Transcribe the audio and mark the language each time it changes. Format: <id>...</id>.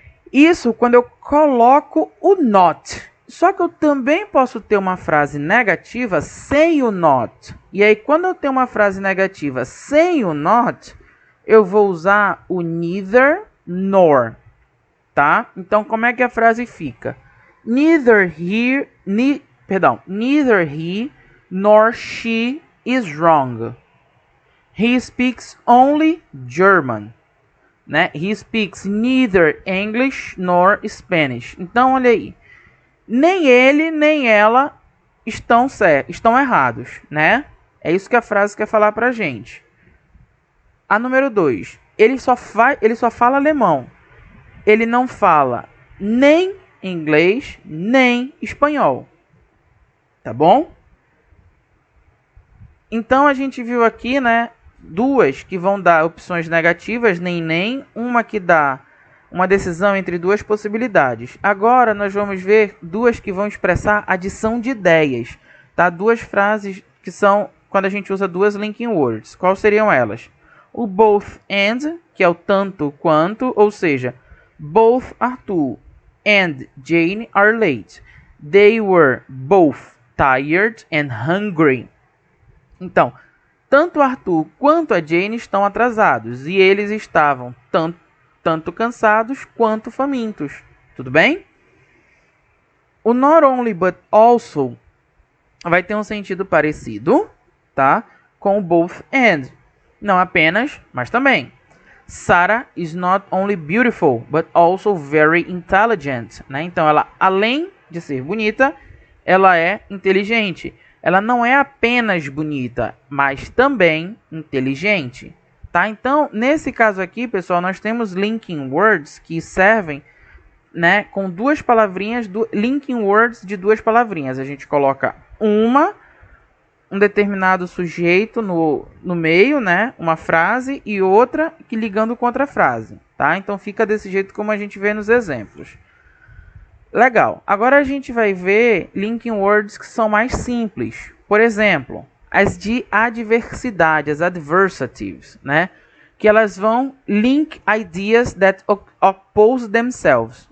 <pt>Isso quando eu coloco o not. Só que eu também posso ter uma frase negativa sem o not. E aí, quando eu tenho uma frase negativa sem o not, eu vou usar o neither nor, tá? Então, como é que a frase fica?</pt> <en>Neither he nor she is wrong. He speaks only German, né? He speaks neither English nor Spanish.</en> <pt>Então, olha aí. Nem ele, nem ela estão errados, né? É isso que a frase quer falar pra gente. A número 2. Ele só fala alemão. Ele não fala nem inglês, nem espanhol. Tá bom? Então a gente viu aqui, né, duas que vão dar opções negativas, nem, uma que dá uma decisão entre duas possibilidades. Agora nós vamos ver duas que vão expressar adição de ideias, tá? Duas frases que são quando a gente usa duas linking words. Quais seriam elas? O both and, que é o tanto quanto, ou seja,</pt> <en>both Arthur and Jane are late. They were both tired and hungry.</en> <pt>Então, tanto Arthur quanto a Jane estão atrasados e eles estavam tanto cansados quanto famintos. Tudo bem? O not only but also vai ter um sentido parecido, tá? Com o both and. Não apenas, mas também.</pt> <en>Sarah is not only beautiful, but also very intelligent, né?</en> <pt>Então, ela, além de ser bonita, ela é inteligente. Ela não é apenas bonita, mas também inteligente, tá? Então, nesse caso aqui, pessoal, nós temos linking words que servem, né, com duas palavrinhas, linking words de duas palavrinhas. A gente coloca um determinado sujeito no meio, né, uma frase, e outra que ligando com outra frase, tá? Então, fica desse jeito como a gente vê nos exemplos. Legal. Agora a gente vai ver linking words que são mais simples. Por exemplo, as de adversidade, as adversatives, né? Que elas vão</pt> <en>link ideas that oppose themselves.</en>